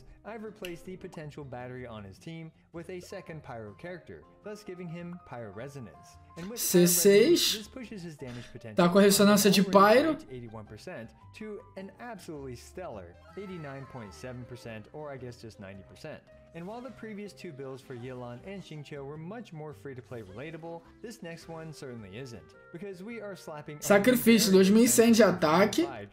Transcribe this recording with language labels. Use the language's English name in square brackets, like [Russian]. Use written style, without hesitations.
[English] I've replaced the potential battery on his team with a second pyro character, thus giving him pyro resonance. [Portuguese] C6 tá com a ressonância de pyro. [English] To an absolutely stellar 89.7%, or I guess just 90%. And while the previous two builds for Yelan and Xingqiu were much more free-to-play relatable, this next one certainly isn't, because we are slapping [Portuguese] sacrifício 2100 de ataque.